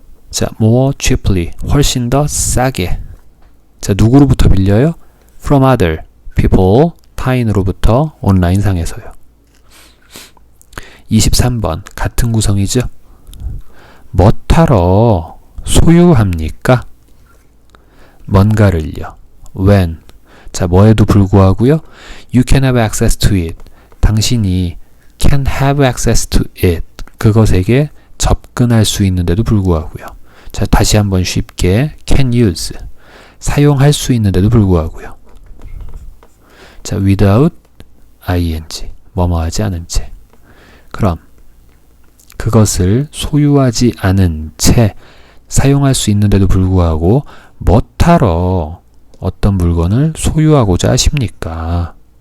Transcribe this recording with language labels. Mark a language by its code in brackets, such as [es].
[ko] 자, [en] more cheaply, [ko] 훨씬 더 싸게. 자, 누구로부터 빌려요? [en] From other people, [ko] 타인으로부터 온라인상에서요. 23번, 같은 구성이죠? 뭐하러 소유합니까? 뭔가를요. [en] When. [ko] 자, 뭐에도 불구하고요. [en] You can have access to it. [ko] 당신이 [en] can have access to it. [ko] 그것에게 접근할 수 있는데도 불구하고요. 자, 다시 한번 쉽게 [en] can use. [ko] 사용할 수 있는데도 불구하고요. 자, [en] without ing. [ko] 뭐뭐하지 않은 채. 그럼 그것을 소유하지 않은 채 사용할 수 있는데도 불구하고 뭐하러 어떤 물건을 소유하고자 하십니까?